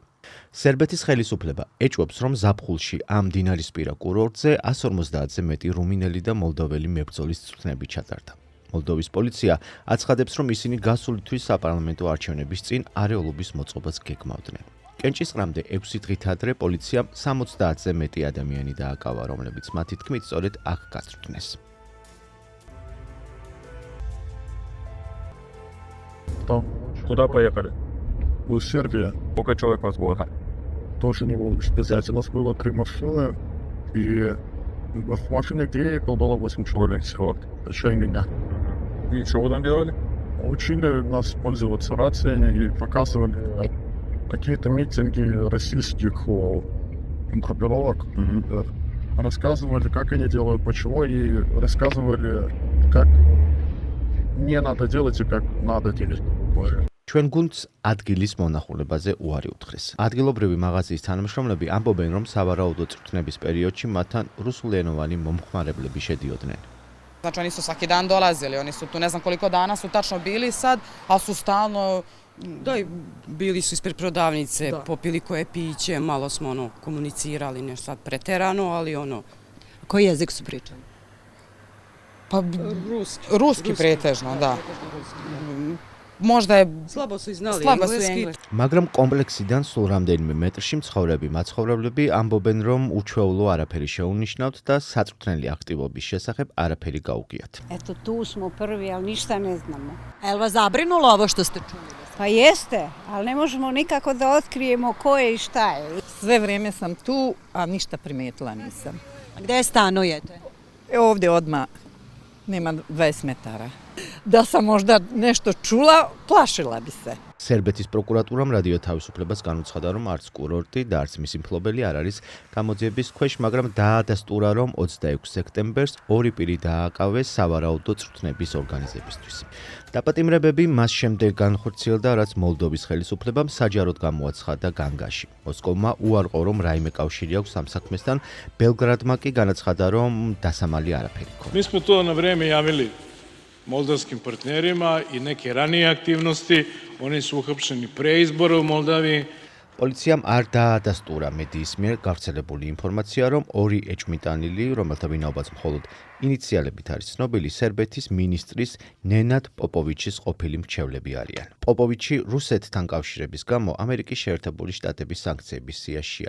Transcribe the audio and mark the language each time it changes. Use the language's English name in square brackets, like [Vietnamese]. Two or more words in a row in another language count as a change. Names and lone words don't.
[Georgian] სერბეთის ხელისუფლება ეჭვობს, რომ ზაფხულში ამ მდინარისპირა კურორტზე 150-ზე მეტი რუმინელი და მოლდოველი მებრძოლის წვრთნები ჩატარდა. მოლდოვის პოლიცია აცხადებს, რომ ისინი გასული თვის საპარლამენტო არჩევნების წინ არეულობის მოწყობას გეგმავდნენ. კენჭისყრამდე 6 დღით ადრე პოლიციამ 70-ზე მეტი ადამიანი დააკავა, რომლებიც მათი თქმით სწორედ აქ გაწვრთნეს. [Russian] Куда поехали? В Сербию. Сколько человек вас было? Тоже не было сказать. У нас было 3 машины, и в машине, где я ехал, было 8 человек всего. Еще и меня. И что вы там делали? Учили нас пользоваться рациями и показывали какие-то митинги российских группировок. Рассказывали, как они делают, почему, и рассказывали, как не надо делать и как надо делать. ჩვენ გუნდს ადგილის მონახულებაზე უარი უთხრეს. ადგილობრივი მაღაზიის თანამშრომლები ამბობენ, რომ სავარაუდო წვრთნების პერიოდში მათთან რუსულენოვანი მომხმარებლები šedioდნენ. [Serbian] Znači oni su svaki dan dolazili, oni su tu ne znam koliko dana su tačno bili sad, ali su stalno bili su ispred prodavnice, popili koje piće, malo smo komunicirali, ne sad preterano, ali Koji jezik su pričali? Pa ruski pretežno, da. Možda je slabo su znali engleski. [Georgian] მაგრამ კომპლექსიდან სულ რამდენიმე მეტრში მაცხოვრებლები ამბობენ, რომ უჩვეულო არაფერი შეუნიშნავთ და საწვრთნელი აქტივობის შესახებ არაფერი გაუგიათ. [Serbian] Eto tu smo prvi, ali ništa ne znamo. Jel vas zabrinulo ovo što ste čuli? Pa jeste, ali ne možemo nikako da otkrijemo ko je i šta je. Sve vrijeme sam tu, a ništa primijetila nisam. A gdje stanujete? Ovdje odmah, nema 20 metara. Da sam možda nešto čula, plašila bi se. [Georgian] სერბეთის პროკურატურამ რადიო თავისუფლებას განუცხადა, რომ არც კურორტი და არც მისი მფლობელი არ არის გამოძიების ქვეშ, მაგრამ დაადასტურა, რომ 26 სექტემბერს 2 პირი დააკავეს სავარაუდო წვრთნების ორგანიზებისთვის. დაპატიმრებები მას შემდეგ განხორციელდა, რაც მოლდოვის ხელისუფლებამ საჯაროდ გამოაცხადა განგაში. მოსკოვმა უარყო, რომ რაიმე კავშირი აქვს ამ საქმესთან, ბელგრადმა კი განაცხადა, რომ დასამალი არაფერი ქონდა. [Serbian] Mi smo to na vrijeme javili moldavskim partnerima i neke ranije aktivnosti. Oni su uhapšeni pre izbora u Moldaviji. [Georgian] პოლიციამ არ დაადასტურა მედიის მიერ გავრცელებული ინფორმაცია, რომ 2 ეჭვმიტანილი, რომელთა ვინაობაც მხოლოდ ინიციალებით არის ცნობილი, სერბეთის მინისტრის ნენად პოპოვიჩის ყოფილი მრჩევლები არიან. პოპოვიჩი რუსეთთან კავშირების გამო ამერიკის შეერთებული შტატების სანქციების სიაშია.